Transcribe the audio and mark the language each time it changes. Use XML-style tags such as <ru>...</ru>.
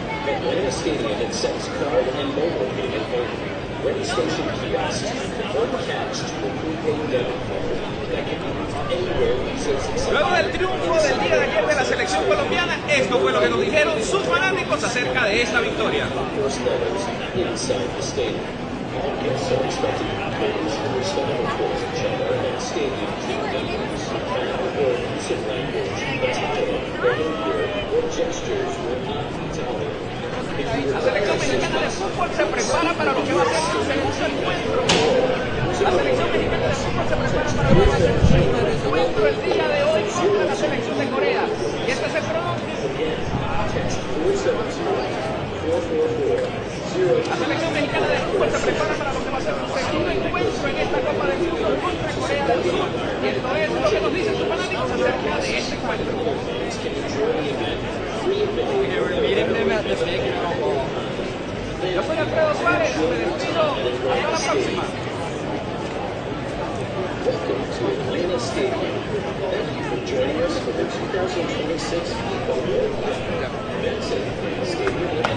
<en>Atlanta Stadium accepts card and mobile payment only. Registration kiosks or cash to a prepaid debit card that can be used anywhere Visa's accepted.</en> <es>Luego del triunfo del día de ayer de la selección colombiana, esto fue lo que nos dijeron sus fanáticos acerca de esta victoria.</es> <en>Inside the stadium. All guests are expected to be courteous and respectful towards each other and stadium team members. Foul or abusive language, attire, behavior, or gestures will not be tolerated.</en> <es>La selección mexicana de fútbol se prepara para lo que va a ser su segundo encuentro. La selección mexicana de fútbol se prepara para lo que va a ser su segundo encuentro el día de hoy contra la selección de Corea. Y este es el pronóstico. La selección mexicana de fútbol se prepara para lo que va a ser su segundo encuentro en esta Copa del Mundo contra Corea del Sur. Y esto es lo que nos dicen sus fanáticos acerca de este encuentro. Yo soy Alfredo Suárez, me despido, hasta la próxima.</es> <en>Welcome to Atlanta Stadium. Thank you for joining us for the 2026 FIFA World Cup. Events at Atlanta Stadium</en>